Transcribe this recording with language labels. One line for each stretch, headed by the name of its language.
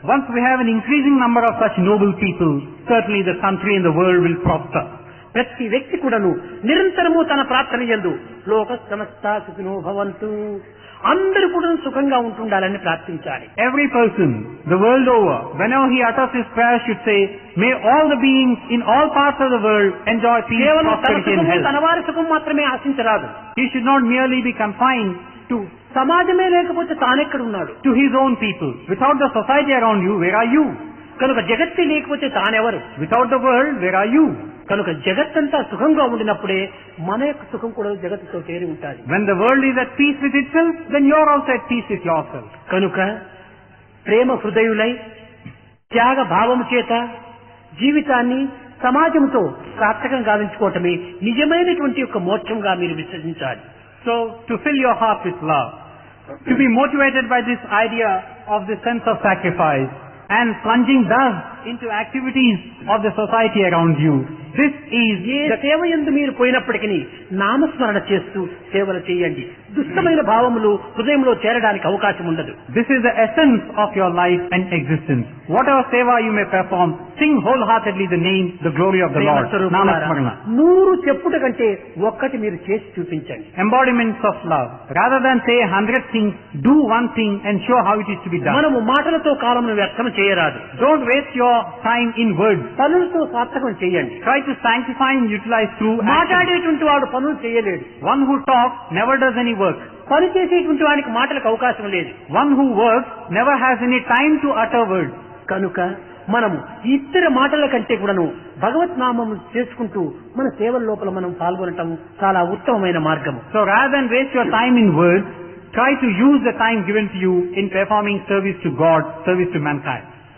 English: Once we have an increasing number of such noble people, certainly the country and the world will prosper.
Telugu: ప్రతి వ్యక్తి కూడాను నిరంతరము తన ప్రార్థన యందు
Sanskrit: లోక సమస్త సుఖినో భవంతు,
Telugu: అందరూ కూడా సుఖంగా ఉంటుండాలని ప్రార్థించాలి.
English: Every person, the world over, whenever he utters his prayer, should say, may all the beings in all parts of the world enjoy peace,
Telugu: కేవలం తన
English: prosperity and
Telugu: సుఖము
English: health.
Telugu: తన వారి సుఖం మాత్రమే ఆశించరాదు.
English: He should not merely be confined to
Telugu: సమాజమే లేకపోతే తానెక్కడ ఉన్నాడు?
English: his own people. Without the society around you, where are you?
Telugu: కనుక జగత్తే లేకపోతే తానెవరు?
English: Without the world, where are you?
Telugu: కనుక జగత్తంతా సుఖంగా ఉండినప్పుడే మన యొక్క సుఖం కూడా జగత్తుతో చేరి ఉంటుంది.
English: When the world is at peace with itself, then you are also at peace with yourself.
Telugu: కనుక ప్రేమ హృదయులై త్యాగ భావము చేత జీవితాన్ని సమాజంతో సార్థకం గావించుకోవటమే నిజమైనటువంటి యొక్క మోక్షంగా మీరు విశ్వసించాలి.
English: So, to fill your heart with love, to be motivated by this idea of the sense of sacrifice, and plunging thus into activities of the society around you. This is
Telugu: ఏ సేవ యందు మీరు పోయినప్పటికీ నామస్మరణ చేస్తూ సేవలు చేయండి. దుష్టమైన భావములు హృదయంలో చేరడానికి అవకాశం ఉండదు.
English: This is the essence of your life and existence. Whatever seva you may perform, sing wholeheartedly the name, the glory of the Lord. Namasmarana.
Telugu: 100 చెప్పుట కంటే ఒక్కటి మీరు చేసి చూపించండి.
English: Embodiments of love. Rather than say 100 things, do one thing and show how it is to be done.
Telugu: మనము మాటలతో కాలమును వ్యర్థం చేయరాదు.
English: Don't waste your time in words.
Telugu: పనులతో సార్థకం చేయండి.
English: Try to sanctify and utilize through action.
Telugu: మాట్లాడేటువంటి వాడు పనులు చేయలేడు.
English: One who talks never does any work.
Telugu: పని చేసేటువంటి వాడికి మాటలకు అవకాశం లేదు.
English: One who works never has any time to utter words.
Telugu: కనుక మనము ఇతర మాటల కంటే కూడాను భగవత్ నామము చేసుకుంటూ మన సేవల లోపల మనం పాల్గొనటం చాలా ఉత్తమమైన మార్గము.
English: So rather than waste your time in words, try to use the time given to you in performing service to God, service to mankind.